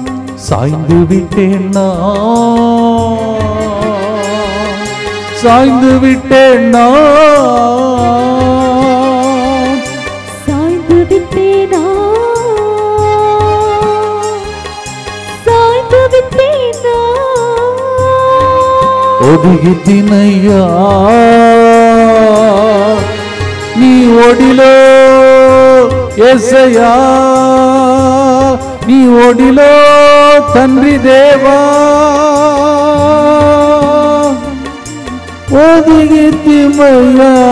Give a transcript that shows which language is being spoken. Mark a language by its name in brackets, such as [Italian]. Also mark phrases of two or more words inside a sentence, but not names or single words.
[Tamil] சாய்ந்து விட்டேன் நான், சாய்ந்து விட்டேன் நான், சாய்ந்து விட்டேன் நான், சாய்ந்து விட்டேன் நான். [Telugu] ఒదిగి తినయ్యా నీ ఒడిలో యేసయ్యా, నీ ఒడిలో తండ్రి దేవా, ఒదిగి తిమయ్యా.